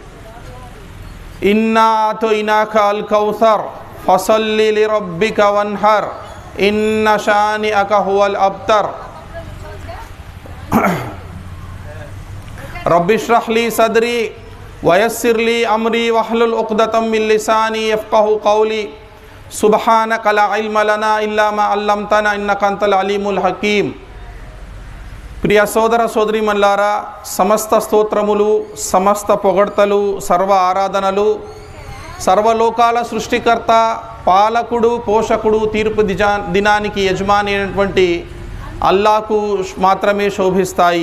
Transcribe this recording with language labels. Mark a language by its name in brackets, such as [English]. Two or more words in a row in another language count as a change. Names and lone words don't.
[Arabic] إنا أعطيناك الكوثر فصل لربك وانحر إن شانئك هو الأبتر رب اشرح لي صدري ويسر لي أمري واحلل عقدة من لساني يفقهوا قولي سبحانك لا علم لنا إلا ما علمتنا إنك أنت العليم الحكيم. [Telugu] प्रिय సోదర సోదరీమణులారా, సమస్త స్తోత్రములు, సమస్త పొగడ్తలు, సర్వ ఆరాధనలు సర్వలోకాల సృష్టికర్త, పాలకుడు, పోషకుడు, తీర్పు దినానికి యజమాని అయినటువంటి అల్లాహకు మాత్రమే శోభిస్తాయి.